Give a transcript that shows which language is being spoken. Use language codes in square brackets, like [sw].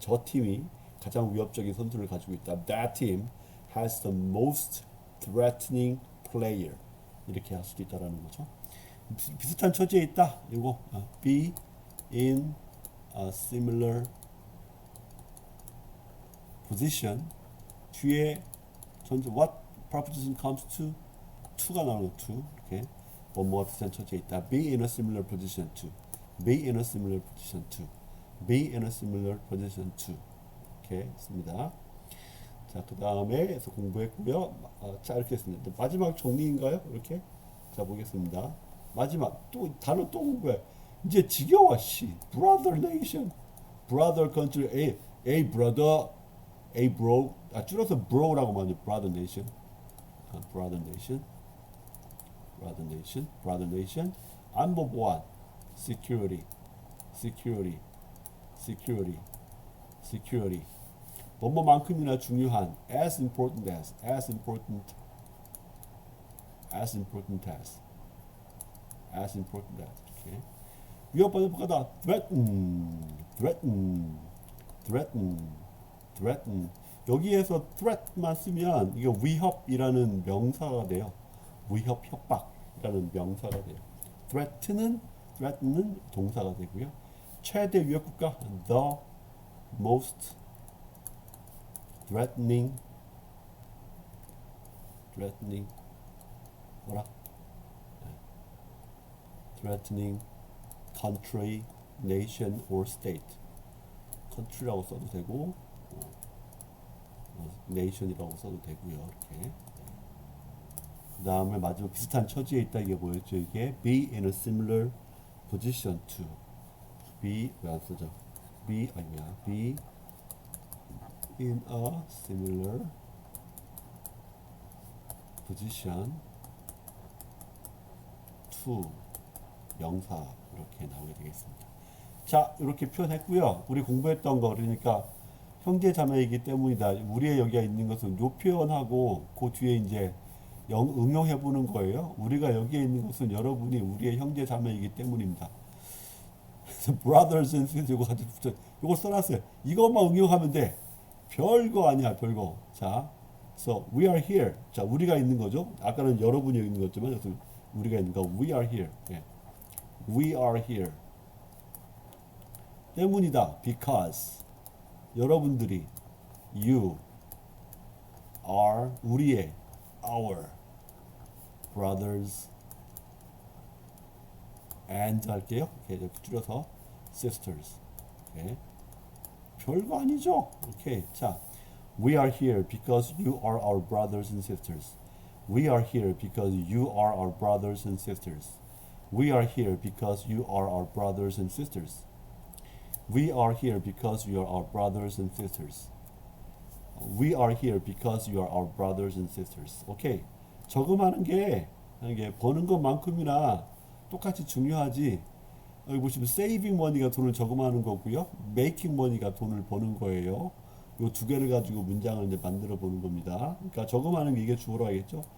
[ko] 저 팀이 가장 위협적인 선수를 가지고 있다. [en] That team has the most threatening player. [ko] 이렇게 할 수도 있다라는 거죠. 비슷한 처지에 있다. 이거 [en] be in a similar position. [ko] 뒤에 전제 [en] what preposition comes to가 [ko] 나오는 [en] to. [ko] 이렇게 뭐뭐와 비슷한 처지에 있다. [en] Be in a similar position to. Be in a similar position to. Be in a similar position to. [ko] 이렇게 했습니다. 자, 그 다음에서 공부했고요. 자, 이렇게 했습니다. 마지막 정리인가요? 이렇게. 자, 보겠습니다. 마지막 또 단어 또 공부해. 이제 지겨워. 씨. [en] Brother nation, brother country, a brother, a bro. [ko] 줄여서 bro라고 말하죠. [en] Brother nation, brother nation, brother nation, brother nation. [ko] 안보 보안, [en] security, security, security, security. [ko] 뭐뭐만큼이나 중요한, [en] as important as, as important, as important as, as important as. [ko] 이렇게. 위협받는 협박하다. [en] threaten, threaten, threaten, threaten. [ko] 여기에서 threat만 쓰면 이게 위협이라는 명사가 돼요. 위협, 협박이라는 명사가 돼요. threaten은 동사가 되고요. 최대 위협국가, [en] the most threatening [ko] 뭐라? [en] threatening country, nation or state. [ko] country라고 써도 되고 nation이라고 써도 되고요. 이렇게. 그 다음에 마지막 비슷한 처지에 있다. 이게 뭐였죠? 이게 [en] be in a similar position to. be [ko] 왜 안 쓰죠? [en] be [ko] 아니야. [en] be in a similar position to [ko] 명사 이렇게 나오게 되겠습니다. 자, 이렇게 표현했고요. 우리 공부했던 거 그러니까 형제 자매이기 때문이다. 우리의 여기가 있는 것은 요 표현하고 그 뒤에 이제 응용해 보는 거예요. 우리가 여기에 있는 것은 여러분이 우리의 형제 자매이기 때문입니다. [en] brothers and sisters [ko] 이거 같이 붙여. 이거 써놨어요. 이것만 응용하면 돼. 별거 아니야, 별거. [en] 자, so we are here. [ko] 자, 우리가 있는 거죠. 아까는 여러분이 있는 거지만 여기서 우리가 있는 거. [en] We are here. [ko] 예. [en] We are here. [ko] 때문이다. [en] Because [ko] 여러분들이 [en] you are [ko] 우리의 [en] our brothers and [ko] 할게요. 이렇게 줄여서 sisters. 오케이. 별거 아니죠. 오케이. [en] 자, we are here because you are our brothers and sisters. We are here because you are our brothers and sisters. We are here because you are our brothers and sisters. We are here because you are our brothers and sisters. We are here because you are our brothers and sisters. [ko] 오케이. 저금하는 게 버는 것만큼이나 똑같이 중요하지. 여기 보시면 [en] saving money [ko] 가 돈을 저금하는 거고요. [en] making money [ko] 가 돈을 버는 거예요. 이 두 개를 가지고 문장을 이제 만들어 보는 겁니다. 그러니까 저금하는 게 이게 주어로 하겠죠.